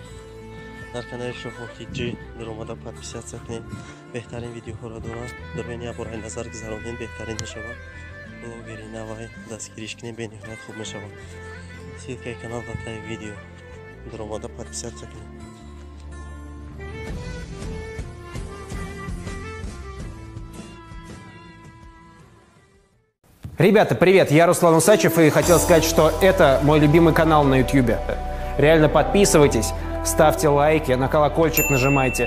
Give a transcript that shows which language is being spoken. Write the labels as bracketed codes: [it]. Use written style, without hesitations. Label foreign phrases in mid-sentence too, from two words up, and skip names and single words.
[tg] Дар канали Шохохиҷи даромада подписатсия кунед. Беҳтарин видеоҳоро дорам. Дорем як бор назар гузаронед, беҳтарин мешавад. Блогери навай дастгириш кунед, бениҳоят хуб мешавад. Ссилкаи канал дар таи видео. Даромада подписатсия кунед. [ru] Ребята, привет, я Руслан Усачев и хотел сказать, что это мой любимый канал на YouTube. Реально подписывайтесь, ставьте лайки, на колокольчик нажимайте.